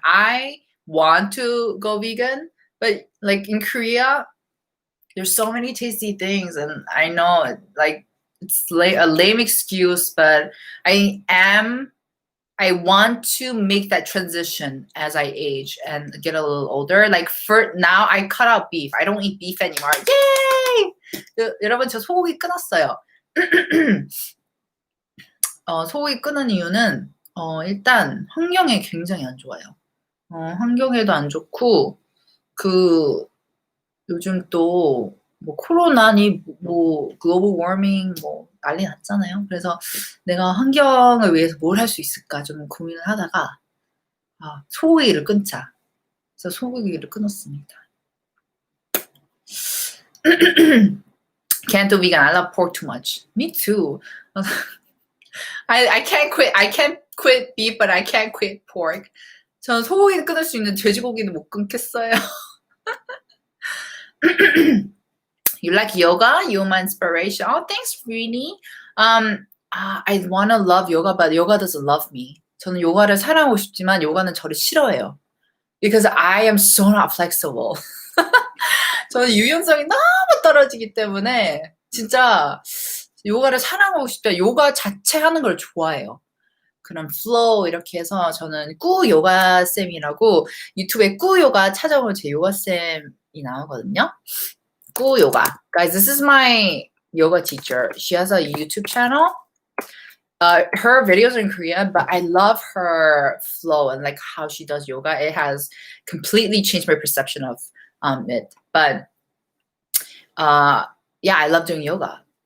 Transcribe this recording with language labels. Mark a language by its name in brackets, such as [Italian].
[English] I want to go vegan, but like in Korea, there's so many tasty things, and I know like it's a lame excuse, but I want to make that transition as I age and get a little older. Like for now, I cut out beef. I don't eat beef anymore. Yay! [Korean] 여러분, 저 소고기 끊었어요. 소고기 끊은 이유는 일단 환경에 굉장히 안 좋아요. 환경에도 안 좋고 요즘 또 뭐 코로나니 뭐 글로벌 워밍 뭐 난리 났잖아요. 그래서 내가 환경을 위해서 뭘 할 수 있을까 좀 고민을 하다가 소고기를 끊자. 그래서 소고기를 끊었습니다. [English] Can't do vegan. I love pork too much. Me too. I can't quit beef, but I can't quit pork. [Korean] 저는 소고기는 끊을 수 있는 돼지고기는 못 끊겠어요. [English] You like yoga? You're my inspiration. Oh, thanks, [Korean] Rini. [English] I want to love yoga, but yoga doesn't love me. [Korean] 저는 요가를 사랑하고 싶지만 요가는 저를 싫어해요. [English] Because I am so not flexible. [Korean] 저는 유연성이 너무 떨어지기 때문에 진짜 요가를 사랑하고 싶다. 요가 자체 하는 걸 좋아해요. 그런 플로우 이렇게 해서 저는 꾸 요가 쌤이라고 유튜브에 꾸 요가 찾아보면 제 요가 쌤이 나오거든요. 꾸 요가. [English] Guys, this is my yoga teacher. She has a YouTube channel. Her videos are in Korean, but I love her flow and like how she does yoga. It has completely changed my perception of it. But yeah, I love doing yoga.